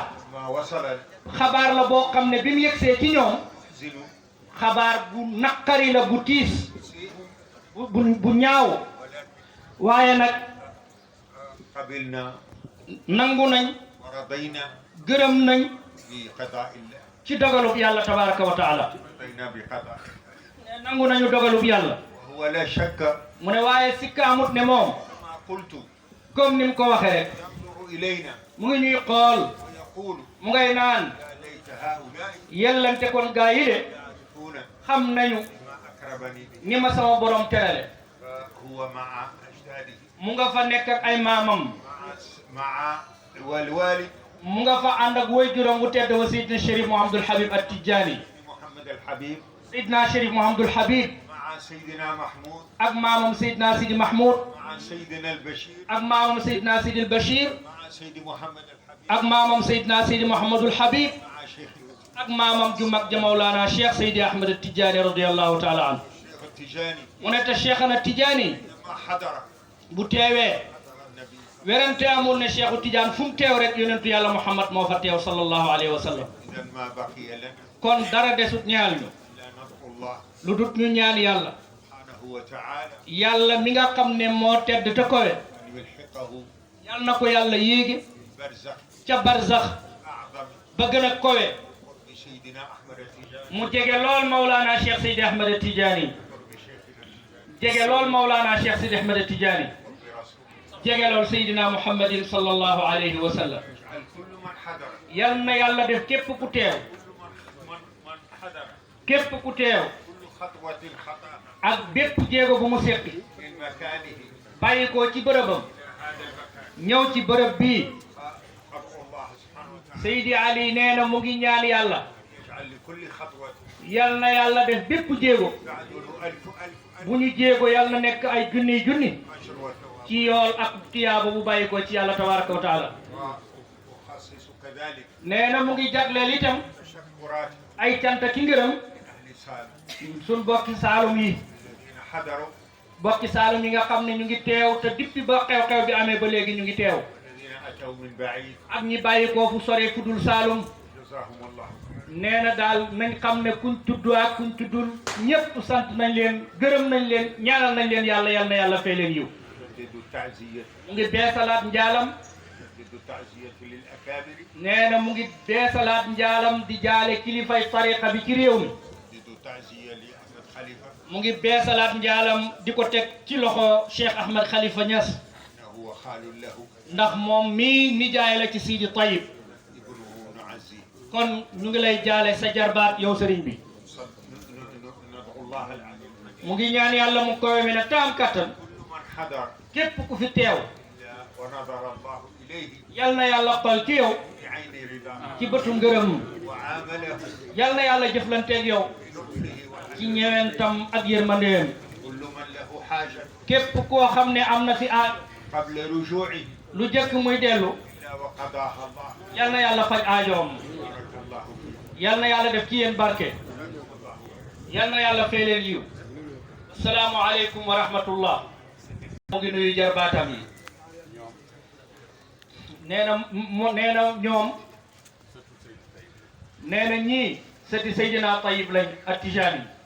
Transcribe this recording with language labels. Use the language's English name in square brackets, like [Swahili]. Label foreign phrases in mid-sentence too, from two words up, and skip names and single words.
[Arabic] ما وصل [Wolof] xabaar la boo xam ne bi mu yegsee ci ñoom [Arabic] يحزن [Wolof] xabaar bu naqari la bu tiis bu ñaaw waaye nag [Arabic] قبلنا [Wolof] nangu nañ [Arabic] ورضينا [Wolof] gërëm nañ [Arabic] بقضاء الله [Wolof] ci dogalub yàlla [Arabic] تبارك وتعالى رضينا بقضاء [Wolof] nangu nañu dogalub yàlla [Arabic] وهو لا شك [Wolof] mu ne waaye sikka amut ne moom [Arabic] ما قلت [Wolof] comme ni mu ko waxee rek [Arabic] ينظر إلينا [Wolof] mu ngi ñuy xool [Arabic] ويقول [Wolof] mu ngay naan [Arabic] يا ليت هؤلاء [Wolof] yellante kon gaa yi de [Arabic] يعرفون [Wolof] xam nañu [Arabic] ما أكرمني به [Wolof] ni ma sama borom terale [Arabic] فهو مع أجداده [Wolof] mu nga fa nekk ak ay maamam [Arabic] مع والوالد [Wolof] mu nga fa ànd ak waajuram bu tedd wa Seydina Chérif Mouhamadul Habib At-Tidjani [Arabic] محمد الحبيب [Wolof] Seydina Chérif Mouhamadul Habib [Arabic] مع سيدنا محمود [Wolof] ak maamam Seydina Sidi Mahmoud [Arabic] مع سيدنا البشير [Wolof] ak maamam Seydina Sidi Bachir [Arabic] مع سيدي محمد الحبيب [Wolof] ak maamam Seydina Sidi Mouhamadul Habib [Arabic] مع شيخ [Wolof] ak maamam ju mag ja Mawlana Cheikh Seydi Ahmed At-Tidjani [Arabic] رضي الله تعالى عنه الشيخ التجاني [Wolof] mu ne te Cheikhana Tidjani [Arabic] لما حضر [Wolof] bu teewee [Arabic] حضر النبي [Wolof] werante amul ne Cheikhu Tidiane fu mu teew rek yonentu yàlla Muhammad moo fa teew [Arabic] صلى الله عليه وسلم إذا ما بقي لنا [Wolof] kon dara desut ñaal ñu [Arabic] إلا ندعو الله [Wolof] lu dut ñu ñaan yàlla [Arabic] سبحانه وتعالى [Wolof] yàlla mi nga xam ne moo tedd te kowe [Arabic] أن يلحقه [Wolof] yàlla na ko yàlla yéege [Arabic] برزخ [Wolof] ca barzax [Arabic] أعظم [Wolof] ba gën a kowe [Arabic] قرب سيدنا أحمد التجاني [Wolof] mu jege lool Mawlana Cheikh Seydi Ahmed Tidiane [Arabic] قرب شيخنا التجاني [Wolof] jege lool Mawlana Cheikh Seydi Ahmed Tidiane [Arabic] قرب رسوله [Wolof] jege lool Seydina Muhammadin [Arabic] صلى الله عليه وسلم اجعل كل من حضر [Wolof] yal na yàlla def képp ku teew [Arabic] كل من حضر [Wolof] képp ku teew [Arabic] كل خطوة خطأ [Wolof] ak bépp jéego bu mu seqi [Arabic] من مكانه [Wolof] bàyyi ko ci bërëbam [Arabic] هذا المكان [Wolof] ñëw ci bërëb bii [Arabic] أدعو الله سبحانه وتعالى [Wolof] Seydi Ali nee na mu ngi ñaan yàlla [Arabic] يجعل لكل خطوة [Wolof] yal na yàlla def bépp jéego [Arabic] تعدل ألف [Wolof] bu ñu jéego yal na nekk ay junniy junni [Arabic] أجر وثواب [Wolof] ci yool ak tiyaaba bu bàyyi ko ci yàlla [Arabic] تبارك وتعالى وأخصص كذلك [Wolof] nee na mu ngi jagleel itam [Arabic] تشكرات [Wolof] ay cant ki ngërëm [Arabic] أهل سالم [Wolof] suñ bokki saalum yi [Arabic] الذين حضروا [Wolof] bokki saalum yi nga xam ne ñu ngi teew te depuis ba xew-xew bi amee ba léegi ñu ngi teew [Arabic] والذين أتوا من بعيد [Wolof] ak ñi bàyyi koo fu sore fu dul saalum [Arabic] جزاهم الله خيرا [Wolof] nee na daal nañ xam ne kuñ tudd ak kuñ tuddul ñëpp sant nañ leen gërëm nañ leen ñaanal nañ leen yàlla yal na yàlla fay leen yiw [Arabic] نجدد التعزية [Wolof] mu ngi beesalaat njaalam [Arabic] نجدد التعزية للأكابر [Wolof] nee na mu ngi beesalaat njaalam di jaale kilifay tariqa bi ci réew mi [Arabic] نجدد التعزية لأحمد خليفة [Wolof] mu ngi beesalaat njaalam di ko teg ci loxo Cheikh Ahmed Khalifa Niass [Arabic] إنه خال له [Wolof] ndax moom mii nijaay la ci Sidi Tayyib [Arabic] ابنه نعزيه [Wolof] kon ñu ngi lay jaale sa jarbaat yow sëriñ bi [Arabic] ندعو الله العلي الحكيم [Wolof] mu ngi ñaan yàlla mu koy mi ne taam kattan [Arabic] كل من حضر [Wolof] képp ku fi teew [Arabic] ونظر الله إليه [Wolof] yal na yàlla xool ci yow [Arabic] بعين رضاه [Wolof] ci bëtu ngërëm [Arabic] وعامله [Wolof] yal na yàlla jëflanteeg yow [Arabic] بلطفه [Wolof] ci [Arabic] وحنانه [Wolof] ñewentam ak yërmandeem [Arabic] كل من له حاجة [Wolof] képp koo xam ne am na fi aaj [Arabic] قبل رجوعه [Wolof] lu jëkk muy dellu [Arabic] إلا وقضاها الله [Wolof] yal na yàlla faj aajoom [Arabic] بارك الله فيه [Wolof] yal na yàlla def ci yéen barke yal na yàlla fay leen yiw [Arabic] السلام عليكم ورحمة الله [Wolof] mu ngi nuyu jarbaatam yi nee na ñoom nee na ñii sëti Seydina Tayyib lañ At-Tijaani